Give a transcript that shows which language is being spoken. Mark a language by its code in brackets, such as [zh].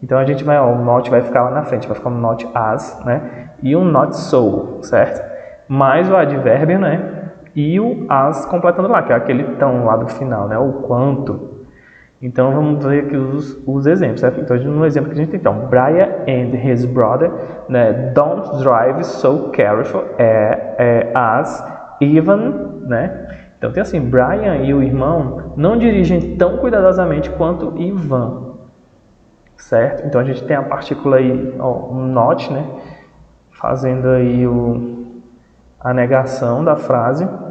[pt] Então a gente vai, ó, o not vai ficar lá na frente, vai ficar um not as, né? E um not so, certo? Mais o advérbio, né? E o as completando lá, que é aquele tão lá do final, né? O quanto. Então, vamos ver aqui os exemplos, certo? Então, no exemplo que a gente tem, então, [en] Brian and his brother, [pt] né? [en] Don't drive so careful as Ivan, né? [pt] Então, tem assim, Brian e o irmão não dirigem tão cuidadosamente quanto Ivan, certo? Então, a gente tem a partícula aí, ó, um not, né? Fazendo aí a negação da frase.